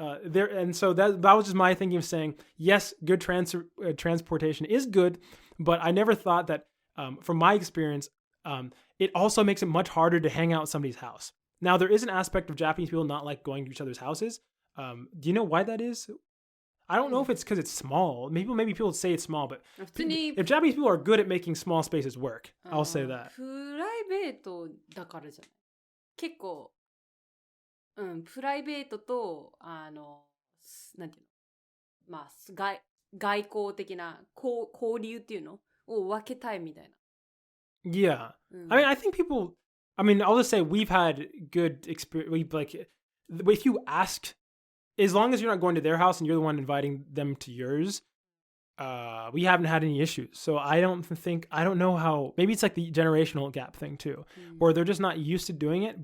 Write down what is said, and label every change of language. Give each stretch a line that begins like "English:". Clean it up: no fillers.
English: And so that was just my thinking of saying, yes, good transportation is good, but I never thought that, from my experience, it also makes it much harder to hang out at somebody's house. Now, there is an aspect of Japanese people not like going to each other's houses. Do you know why that is? I don't know if it's because it's small. Maybe people say it's small, but if Japanese people are good at making small spaces work, I'll say that.
Japanese: プライベートだからじゃない。結構、プライベートと、なんていうの、まあ、外交的な交流っていうのを分けたいみたいな。
English: Yeah. I mean, I think people, I'll just say we've had good experience. If you ask, as long as you're not going to their house and you're the one inviting them to yours, we haven't had any issues. So I don't know how, maybe it's like the generational gap thing too, where they're just not used to doing it.